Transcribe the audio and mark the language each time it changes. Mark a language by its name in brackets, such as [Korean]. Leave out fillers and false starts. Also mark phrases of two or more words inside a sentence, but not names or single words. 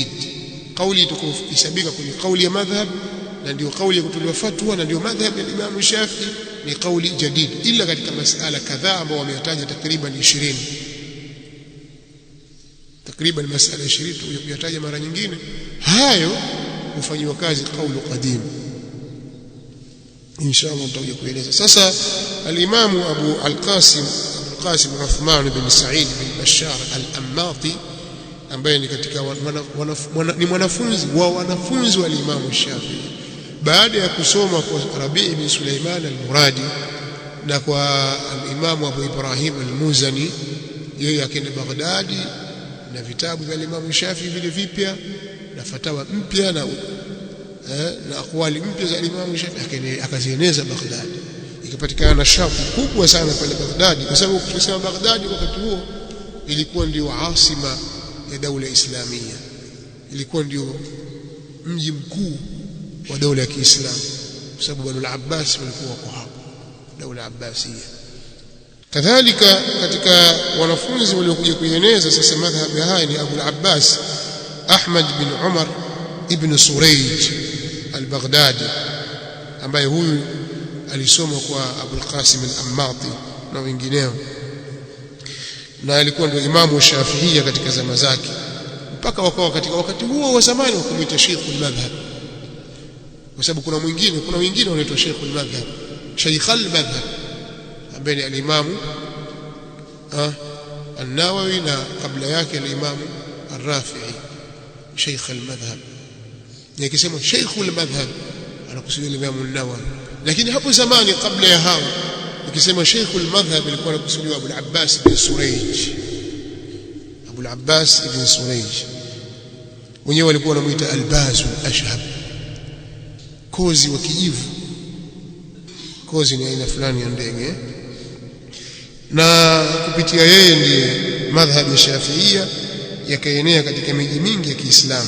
[Swahili] Kauli itakayosabika kwenye kauli ya madhhab na ndio kauli ya kutolewa fatwa na ndio madhhab ya Imam Shafi'i ni kauli jadid, ila katika masala kadhaa ambao wameyataja takriban 20, takriban masala 20 tuyataja mara nyingine, hayo hufanywa kazi [Arabic] قول قديم. [Swahili] Inshallah tutakuja kueleza. Sasa al-Imam Abu al-Qasim Uthman bin Sa'id bin Bashar al-Ammati, ambaye ni katika ni mwanafunzi wa al-Imam Shafi'i, baada ya kusoma kwa Rabi' bin Sulaiman al-Muradi na kwa al-Imam Abu Ibrahim al-Muzani, yeye akaenda Baghdadi na vitabu vya Imam Shafi'i vile vipya na fatawa mpya na akwali mpya za Imam Shafi'i akazieneza Baghdad. Ikapatikana shauku kubwa sana pale Baghdad, kwa sababu tukisema Baghdad wakati huo ilikuwa ndio asima ya daula Islamia, ilikuwa ndio mji mkuu wa daula ya Kiislamu, kwa sababu Banu al-Abbas walikuwa wako hapo, [Arabic] دولة عباسية. [Swahili] Kadhalika katika wanafunzi waliokuja kueneza sasa madhhabi haya ni Abu al-Abbas Ahmad bin Umar ibn Surayj al-Baghdadi, ambaye huyu alisoma kwa Abu al-Qasim al-Ammati na wengineo, na alikuwa ndio imamu Shafi'ia katika zama zake, mpaka wakawa katika wakati huo wa zamani wakumwita Sheikh al-Madhhab, kwa sababu kuna wengine wanaitwa Sheikh al-Madhhab, Sheikh al-Madhhab, ambaye ni al-Imam an-Nawawi na kabla yake al-Imam ar-Rafi'i. Sheikh al-Madhhab nikisema Sheikh al-Madhhab anakusudia al-Imam an-Nawawi, lakini hapo zamani kabla ya hao nikisema Sheikh al-Madhhab ilikuwa anakusudia Abu al-Abbas ibn Surayj. Abu al-Abbas ibn Surayj wenyewe walikuwa wanamuita al-Baz al-Ashhab, kozi wa kijivu. Kozi ni aina fulani ya ndege, na kupitia yeye ndiye madhhabi ya Shafi'ia yakaenea katika miji mingi ya Kiislamu.